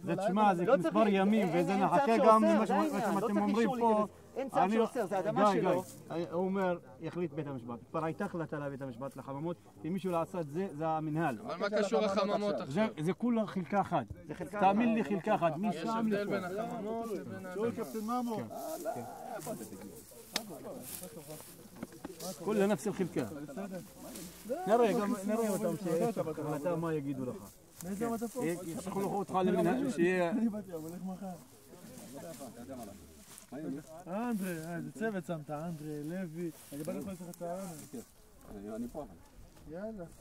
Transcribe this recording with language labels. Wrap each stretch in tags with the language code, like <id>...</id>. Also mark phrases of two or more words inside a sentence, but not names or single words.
<he>זה תשמע, זה מספר ימים, וזה נחכה גם ממה שאתם אומרים פה. אין צו שאוסר, זה אדמה שלו. הוא אומר, יחליט בית המשפט. כבר הייתה החלטה לבית המשפט לחממות, אם מישהו לעשות זה המנהל. אבל מה קשור לחממות עכשיו? זה כולה חלקה אחת. תאמין לי חלקה אחת. יש הבדל בין החממות לבין האדמה.</he> <ar>كلها نفس الخلكة.</ar> <he>نرى אותם שיש החלטה מה יגידו לך. יצטרכו לך אותך למנהל שיהיה... אנדרי, איזה צוות שמת, אנדרי, לוי. אני בא לך לעשות לך צהרון. אני פה. יאללה.</he>